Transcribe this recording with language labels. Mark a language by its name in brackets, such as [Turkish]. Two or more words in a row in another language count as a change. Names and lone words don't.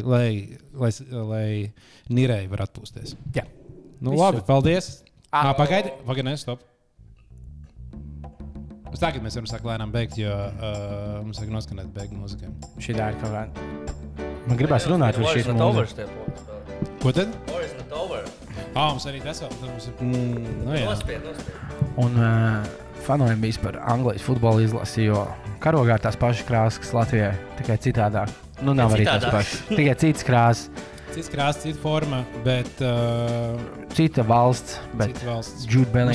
[Latvian] lai Nirei var atpūsties. Jā. Labi, paldies. Pagaidi, stop. Tagad mēs varam sākt lēnām beigt, jo mums vajag noskanēt beigu mūzikai. Šī tā ir kaut kā. Man gribās runāt par šīs mūzikas. Ko tad? [English] War is not over. [Latvian] Mums arī tas vēl. Nospied. Un fanojumi bijis par Anglijas futbola izlasi, jo karogā ir tās pašas krāsas, kas Latvijai, tikai citādāk. Nav arī tās pašas. Tikai citas krāsas. Cits krāsa, cita forma, bet... Cita valsts, bet Jude Bellingham.